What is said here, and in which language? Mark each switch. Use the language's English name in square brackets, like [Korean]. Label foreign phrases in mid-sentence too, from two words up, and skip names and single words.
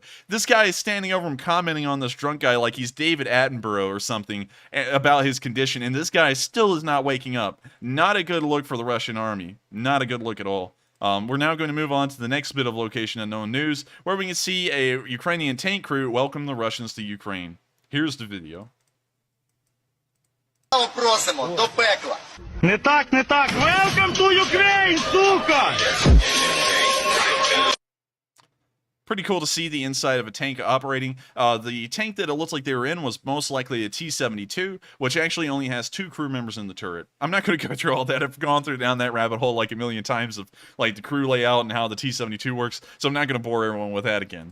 [English] This guy is standing over him commenting on this drunk guy like he's David Attenborough or something about his condition, and this guy still is not waking up. Not a good look for the Russian army. Not a good look at all. We're now going to move on to the next bit of location unknown news, where we can see a Ukrainian tank crew welcome the Russians to Ukraine. Here's the video. [Ukrainian] Просимо до пекла. Не так, не так. [English] Welcome to Ukraine, сука! Pretty cool to see the inside of a tank operating. The tank that it looks like they were in was most likely a T-72, which actually only has 2 crew members in the turret. I'm not going to go through all that. I've gone down that rabbit hole like a million times of like the crew layout and how the T-72 works, so I'm not going to bore everyone with that again.